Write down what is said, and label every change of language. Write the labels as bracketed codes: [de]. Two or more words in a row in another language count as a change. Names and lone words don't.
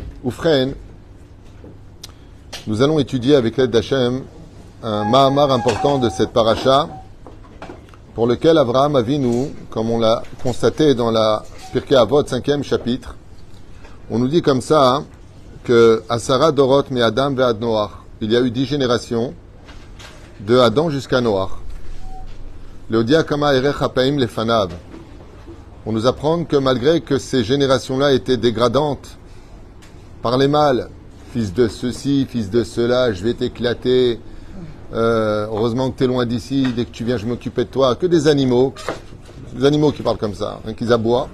[fr] Oufren, nous allons étudier avec l'aide d'Hachem un Mahamar important de cette paracha pour lequel Avraham Avinu, comme on l'a constaté dans la Pirkei Avot, 5e chapitre, on nous dit comme ça hein, que [he] עשרה דורות מאדם ועד נח, [fr] il y a eu 10 générations de Adam jusqu'à Noach. [he] להודיע כמה ארך אפים לפניו. [fr] On nous apprend que malgré que ces générations-là étaient dégradantes par les mâles, fils de ceci, fils de cela, je vais t'éclater. Heureusement que tu es loin d'ici, dès que tu viens, je m'occupais de toi. Que des animaux qui parlent comme ça, hein, qui aboient.